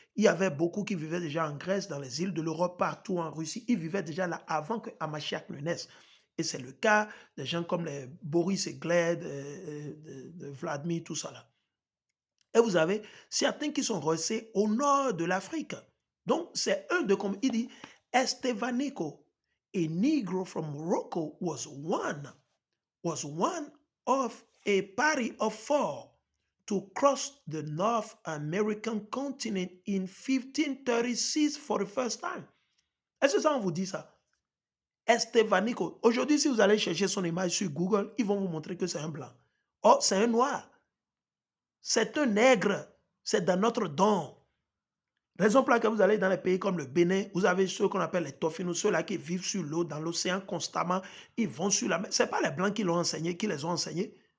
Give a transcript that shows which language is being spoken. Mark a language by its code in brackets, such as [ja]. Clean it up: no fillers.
[fr] Il y avait beaucoup qui vivaient déjà en Grèce, dans les îles de l'Europe, partout en Russie. Ils vivaient déjà là avant que Hamashiach ne naisse. Et c'est le cas des gens comme les Boris et Gled, de Vladimir, tout ça là. Et vous avez certains qui sont restés au nord de l'Afrique. Donc, c'est eux de comme il dit, [en] Estevanico, a Negro from Morocco, was one of a party of 4 to cross the North American continent in 1536 for the first time. [fr] Est-ce que ça, on vous dit ça? Estevanico. Aujourd'hui, si vous allez chercher son image sur Google, ils vont vous montrer que c'est un blanc. Oh, c'est un noir. C'est un nègre. C'est dans notre don. Raison pour laquelle vous allez dans les pays comme le Bénin, vous avez ceux qu'on appelle les tofinos, ceux-là qui vivent sur l'eau, dans l'océan constamment, ils vont sur la mer. Ce n'est pas les Blancs qui l'ont enseigné, qui les ont enseignés.